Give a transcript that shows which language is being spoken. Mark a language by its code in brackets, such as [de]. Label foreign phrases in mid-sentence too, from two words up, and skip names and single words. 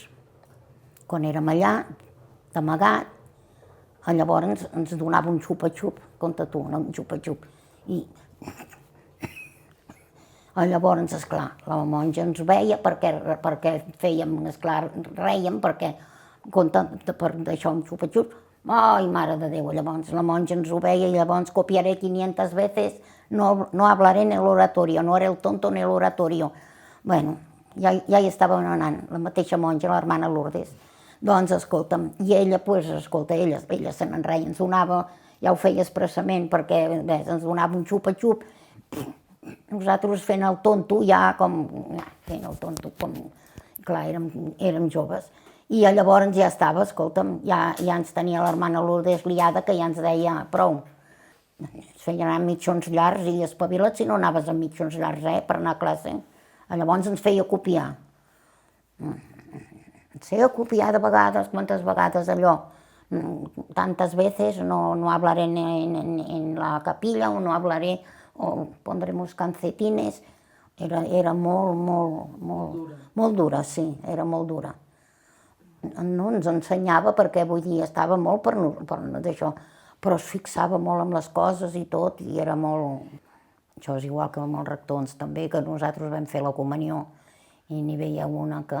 [ca] Quan érem allà, d'amagat, llavors ens donava un xupa-xup, compte tu, un xupa-xup. I llavors, esclar, la monja ens veia perquè fèiem, esclar, rèiem, perquè, compte, per això un xupa-xup, ai, mare de Déu, llavors la monja ens ho veia i llavors [es] copiaré 500 veces, no hablaré en el oratorio, no haré el tonto en el oratorio. [ca] Bueno, ja hi estava anant, la mateixa monja, l'hermana Lourdes. Doncs, escolta'm, i ella, ella se n'en reia, ens donava, ja ho feia expressament, perquè ens donava un xupa-xup, nosaltres fent el tonto, ja com, fent el tonto, com, clar, érem joves. I llavors ja estava, escolta'm, ja ens tenia l'hermana Lourdes liada, que ja ens deia prou. Es feien anar mitjons llargs i espavilats si no anaves amb mitjons llargs, per anar a classe. Llavors ens feia copiar. Ens feia copiar de vegades, quantes vegades allò, [es] tantas veces no hablaré en la capilla o no hablaré o pondremos calcetines. [ca] Era molt dura, sí, era molt dura. No ens ensenyava perquè, vull dir, estava molt per d'això, però es fixava molt en les coses i tot, i era molt... Això és igual que amb els rectors també, que nosaltres vam fer la comunió i n'hi veia una que...